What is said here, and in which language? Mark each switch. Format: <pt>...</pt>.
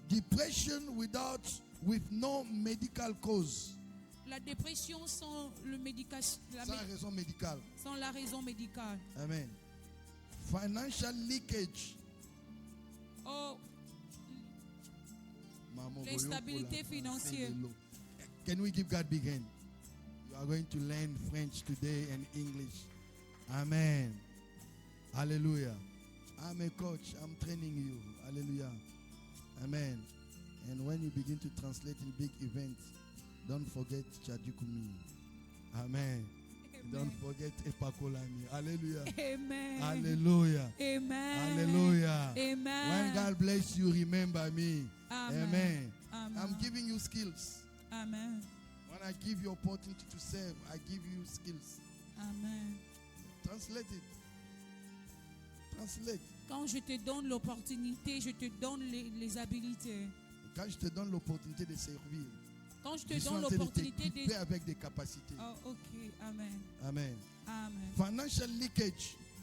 <en>Depression with no medical cause.</en> <fr>la dépression sans Sans raison médicale. sans la raison médicale.</fr> <en>Amen. Financial leakage. Oh,</en> <fr>Maman, l'instabilité financière.</fr> <en>Can we give God big hand? You are going to learn French today and English. Amen. Hallelujah. I'm a coach. I'm training you. Hallelujah. Amen. And when you begin to translate in big events, don't forget Chadikumi. Amen. Don't forget Epakolami. Hallelujah. Amen. Hallelujah. Amen. Hallelujah. Amen. When God bless you, remember me. Amen. Amen. Amen. I'm giving you skills. Amen. When I give you opportunity to serve, I give you skills. Amen. Translate it. Translate.</en> <fr>Quand je te donne l'opportunité, je te donne les habilités. Quand je te donne l'opportunité de servir, Quand je te je suis donne en train de l'opportunité t'équiper de... avec des capacités.</fr> <en>Oh, ok. Amen. Amen. Amen. Financial leakage.</en>